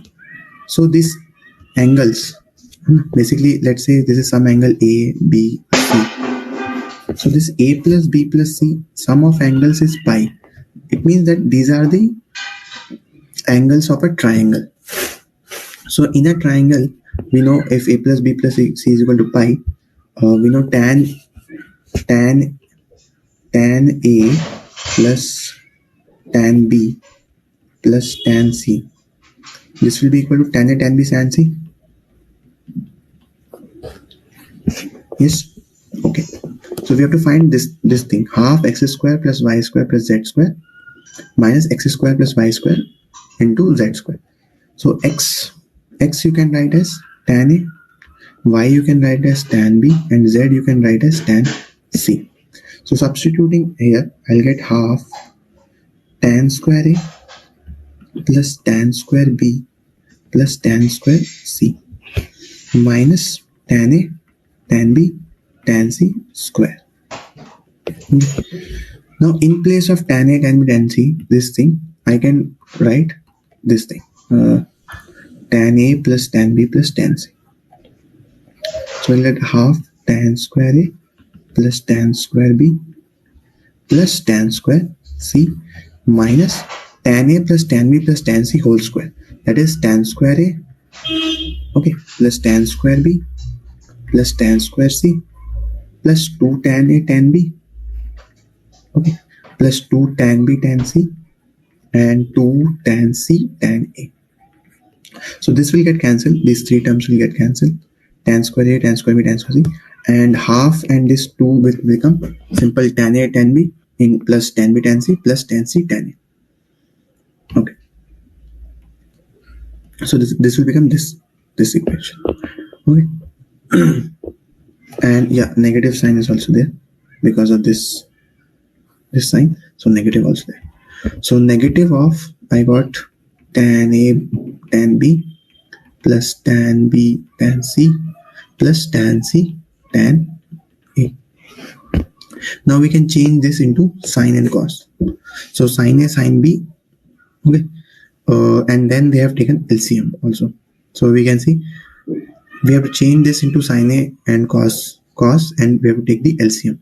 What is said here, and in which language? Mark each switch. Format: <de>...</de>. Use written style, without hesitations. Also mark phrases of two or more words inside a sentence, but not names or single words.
<en>So these angles, basically, let's say this is some angle A, B, C. So this A plus B plus C, sum of angles is pi. It means that these are the angles of a triangle. So in a triangle, we know if A plus B plus C is equal to pi, we know tan A plus tan B plus tan C. This will be equal to tan A, tan B, tan C. Yes. Okay. So we have to find this thing, half x square plus y square plus z square minus x square plus y square into z square. So x you can write as tan A, y you can write as tan B, and z you can write as tan C. So substituting here, I'll get half tan square A plus tan square B plus tan square C minus tan A, tan B, tan C square. Now in place of tan A, tan B, tan C, this thing, I can write this thing, tan A plus tan B plus tan C. So I'll get half tan square A plus tan square B plus tan square C minus tan A plus tan B plus tan C whole square. That is tan square A, okay, plus tan square B plus tan square C plus 2 tan A tan B, okay, plus 2 tan B tan C and 2 tan C tan A. So this will get cancelled. These three terms will get cancelled. Tan square A, tan square B, tan square C, and half and this 2 will become simple tan A tan B in plus tan B tan C plus tan C tan A. Okay. So this will become this equation. Okay. And yeah, negative sign is also there because of this sign. So negative also there. So negative of, I got tan A tan B plus tan B tan C plus tan C tan A. Now we can change this into sine and cos. So sine A sine B, okay, and then they have taken LCM also. So we can see we have to change this into sine A and cos, and we have to take the LCM.</en>